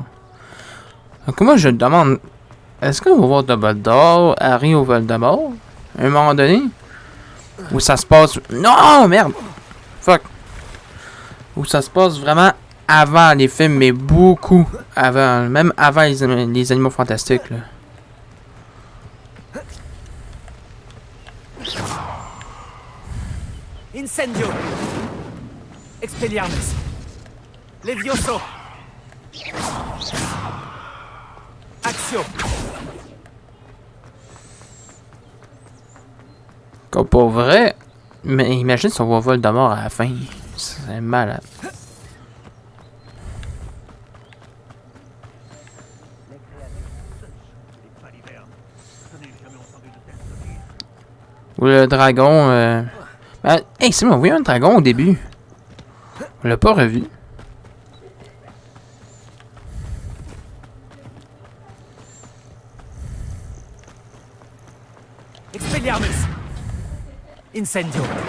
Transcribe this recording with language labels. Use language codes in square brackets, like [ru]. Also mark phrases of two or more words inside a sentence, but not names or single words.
[fr] Donc moi, je me demande, est-ce qu'on va voir Dumbledore, Harry au Voldemort, à un moment donné? Ou ça se passe... Non, merde! Fuck! Ou ça se passe vraiment avant les films, mais beaucoup avant, même avant les Animaux Fantastiques, là. Incendio! Expelliarmus! Levioso! Accio! Comme pour vrai, mais imagine si on voit Voldemort à la fin. C'est malade. Ou le dragon. Hey, c'est moi, on voyait un dragon au début. On l'a pas revu. Expelliarmus! Incendio!